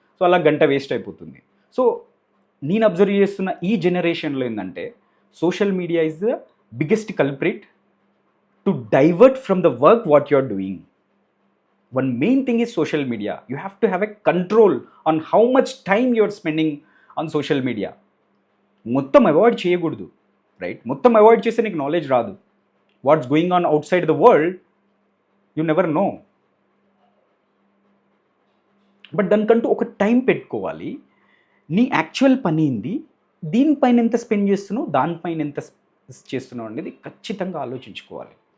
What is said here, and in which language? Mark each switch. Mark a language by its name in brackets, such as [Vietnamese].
[English] so [Telugu] అలా గంట waste అయిపోతుంది. [English] so [Telugu] నేను అబ్జర్వ్ చేస్తున్న ఈ జనరేషన్లో ఏంటంటే [English] Social media is the biggest culprit to divert from the work what you are doing. One main thing is social media. You have to have a control on how much time you are spending on social media. [Telugu] మొత్తం avoid చేయకూడదు, right? మొత్తం avoid చేస్తే నీకు knowledge రాదు. [English] What's going on outside the world you never know. [Telugu] But దానికంటూ ఒక time పెట్టుకోవాలి. నీ యాక్చువల్ పని ఏంది, దీనిపైన ఎంత స్పెండ్ చేస్తున్నావు, దానిపైన ఎంత చేస్తున్నావు అనేది ఖచ్చితంగా ఆలోచించుకోవాలి.